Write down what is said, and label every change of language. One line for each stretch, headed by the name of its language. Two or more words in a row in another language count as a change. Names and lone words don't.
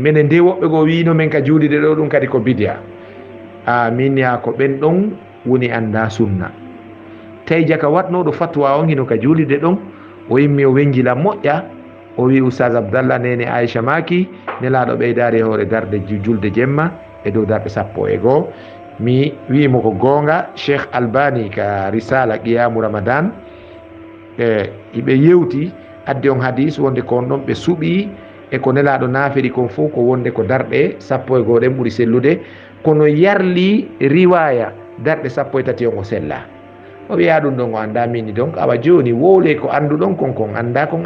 Fula: minen nde woɓɓe goo wino men ka juulide ɗo ɗum kadi ko bidia min ya ko ɓen ɗon woni anda sunna tawi jaka watnoɗo fatwa on hino ka juulide ɗon o yimmi o wenjila moƴƴa o wi oustaz Abdallah nene Aisha maki nelaɗo ɓeydari hoore darde julde jemma e dow darɗe 11 mi wimo ko gonga Cheikh Albani ka
Arabic: رسالة قيام رمضان
Fula: iɓe yewti addi on hadis wonde kon ɗon ɓe suuɓi e ko nelaɗo naafiri kon fof ko wonde ko darɗe 12 ɗen ɓuuri sellude kono yarli riwaya darɗe 13 on o sella o wiya ɗum ɗon o anda mini donc awa joni wowle ko anduɗon kon anda kon